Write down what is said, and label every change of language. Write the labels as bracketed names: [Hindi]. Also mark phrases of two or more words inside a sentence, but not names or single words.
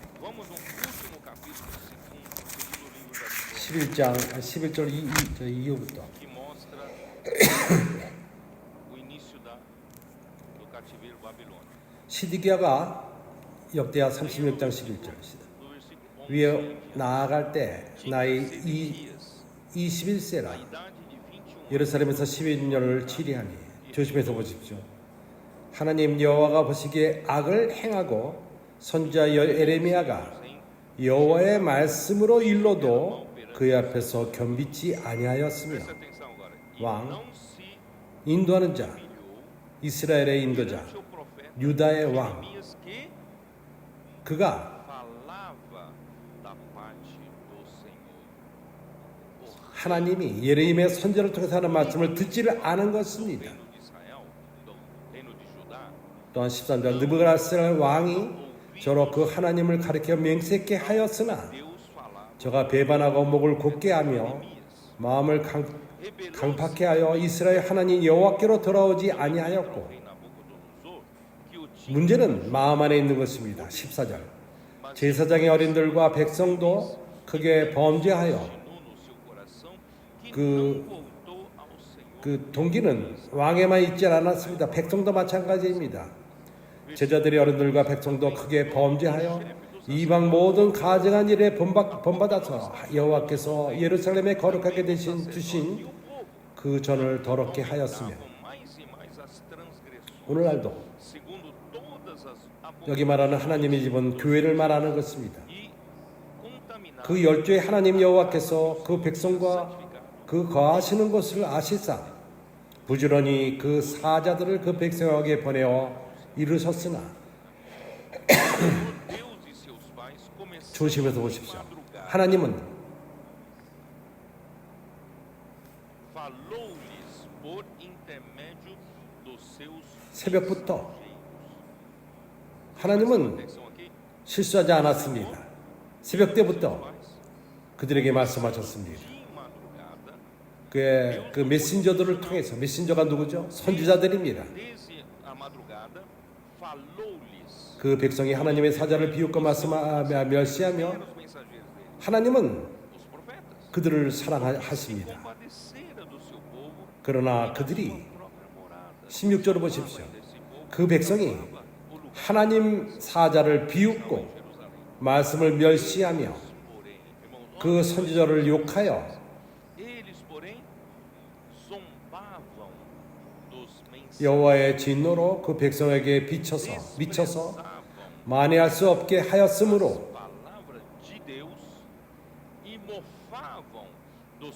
[Korean] 11장 11절 이후부터 시드기야가 역대하 36장 11절 위에 나아갈 때 나이 21세라 [Portuguese] a idade de 21 [Korean] 예루살렘에서 11년을 치리하니 조심해서 보십시오. 하나님 여호와가 보시기에 악을 행하고 선지자 에레미야가 여호와의 말씀으로 일러도 그의 앞에서 겸비치 아니하였으며 [Portuguese] Presta atenção agora. E [Korean] 왕, [Portuguese] não se [Korean] 인도하는 자, [Portuguese] humilhou [Korean] 이스라엘의 인도자, [Portuguese] perante o profeta [Korean] 유다의 왕, [Portuguese] Jeremias que [Korean] 그가 [Portuguese] falava da parte do Senhor. O [Korean] 하나님이 예레미야 선지자를 통해서 하는 말씀을 듣지를 않은 것입니다. [Portuguese] reino de Israel, do reino de Judá, [Korean] 또한 13절 느부갓네살 왕이 저로 그 하나님을 가리켜 맹세케 하였으나 [Portuguese] Deus falava [Korean] 저가 배반하고 목을 곧게 하며 [Portuguese] Jeremias. [Korean] 마음을 강팍해 하여 이스라엘 하나님 여호와께로 돌아오지 아니하였고 [Portuguese] Rei Nabucodonosor, que o tinha [Korean] 문제는 마음 안에 있는 것입니다. 14절 제사장의 어린들과 백성도 크게 범죄하여 [Portuguese] continuou no seu coração, que [Korean] 그- [Portuguese] não voltou ao Senhor. [Korean] 그 동기는 왕에만 있지 않았습니다. 백성도 마찬가지입니다. 제자들의 어른들과 백성도 크게 범죄하여 이방 모든 가증한 일에 본받아서 여호와께서 예루살렘에 거룩하게 주신 그 전을 더럽게 하였으며 [Portuguese] Mais e mais as transgressões, [Korean] 오늘날도 [Portuguese] segundo todas as [Korean] 여기 말하는 하나님의 집은 교회를 말하는 것입니다. [Portuguese] e contaminadas [Korean] 그 열조의 하나님 여호와께서 그 백성과 그 거하시는 것을 아시사 부지런히 그 사자들을 그 백성에게 보내어 이르셨으나 [Portuguese] Deus e seus pais começaram [Korean] 조심해서 [Portuguese] de [Korean] 보십시오. [Portuguese] madrugada. [Korean] 하나님은 [Portuguese] Falou-lhes por intermédio dos seus [Korean] 새벽부터 하나님은 [Portuguese] atenção aqui, [Korean] 실수하지 않았습니다. 새벽 때부터 [Portuguese] pais, [Korean] 그들에게 말씀하셨습니다. [Portuguese] de madrugada, [Korean] 그 메신저들을 통해서 메신저가 누구죠? 선지자들입니다. [Portuguese] desde a madrugada, falou-lhes. [Korean] 그 백성이 하나님의 사자를 비웃고 멸시하며 [Portuguese] Eram os mensageiros dele, [Korean] 하나님은 [Portuguese] os profetas. [Korean] 그들을 사랑하십니다. [Portuguese] Compadecera do seu povo, [Korean] 그러나 그들이 [Portuguese] própria morada. [Korean] 16절을 보십시오. [Portuguese] Desse povo, [Korean] 그 백성이 [Portuguese] o lugar [Korean] 하나님 사자를 비웃고 [Portuguese] de Jerusalém. [Korean] 말씀을 멸시하며 [Portuguese] Porém, irmãos, [Korean] 그 선지자를 욕하여 [Portuguese] eles, porém, zombavam dos mensageiros. [Korean] 여호와의 진노로 그 백성에게 미쳐서 [Portuguese] Desprezavam [Korean] 만회할 수 없게 하였으므로 [Portuguese] palavra de Deus e mofavam dos seus